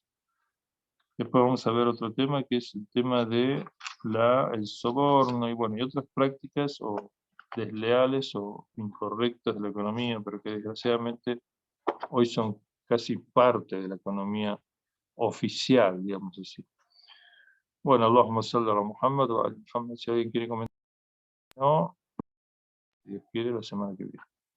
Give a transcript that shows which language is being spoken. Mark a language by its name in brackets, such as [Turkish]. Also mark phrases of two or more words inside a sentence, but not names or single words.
[Spanish] Después vamos a ver otro tema que es el tema de el soborno y, bueno, y otras prácticas o desleales o incorrectas de la economía, pero que desgraciadamente hoy son casi parte de la economía oficial, digamos así. Bueno, [Arabic] اللهم صل على محمد وعلى محمد. [Spanish] Si alguien quiere comentar, no, si Dios quiere, la semana que viene.